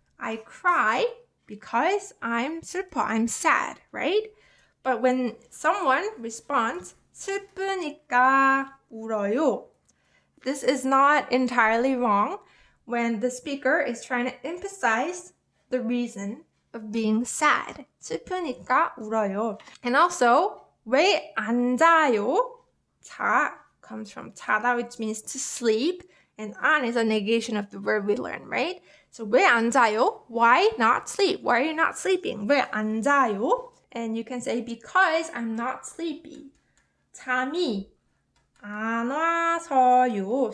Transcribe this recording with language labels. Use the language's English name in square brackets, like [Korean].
[English] I cry because I'm 슬퍼. I'm sad, right? But when someone responds [Korean] 슬프니까 울어요, [English] this is not entirely wrong when the speaker is trying to emphasize the reason of being sad. [Korean] 슬프니까 울어요. And also, 왜 안 자요? [English] 자 comes from 자다, which means to sleep. And 안 is a negation of the verb we learned, right? So [Korean] 왜 안 자요? [English] Why not sleep? Why are you not sleeping? [Korean] 왜 안 자요? [English] And you can say, because I'm not sleepy. [Korean] 잠이 안 와서요.